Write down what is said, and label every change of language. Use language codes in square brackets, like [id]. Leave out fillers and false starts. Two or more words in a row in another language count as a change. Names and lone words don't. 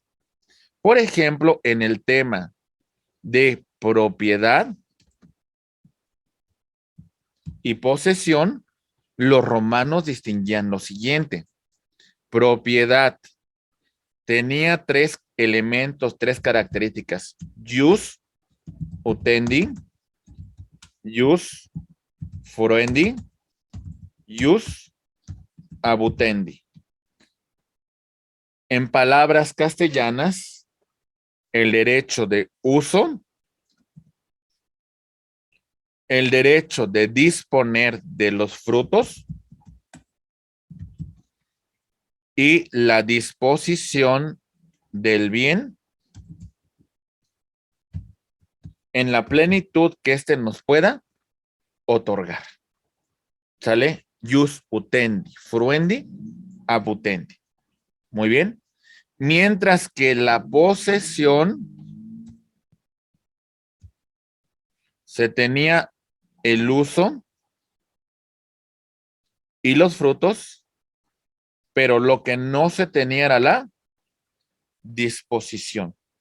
[es] Por ejemplo, en el tema de propiedad y posesión, los romanos distinguían lo siguiente. Propiedad tenía tres elementos, tres características. [la] Jus utendi, jus furendi, jus abutendi. [es] En palabras castellanas, el derecho de uso, el derecho de disponer de los frutos y la disposición del bien en la plenitud que éste nos pueda otorgar. ¿Sale? [la] Jus utendi, fruendi, abutendi. [es] Muy bien. Mientras que la posesión se tenía el uso y los frutos, pero lo que no se tenía era la disposición.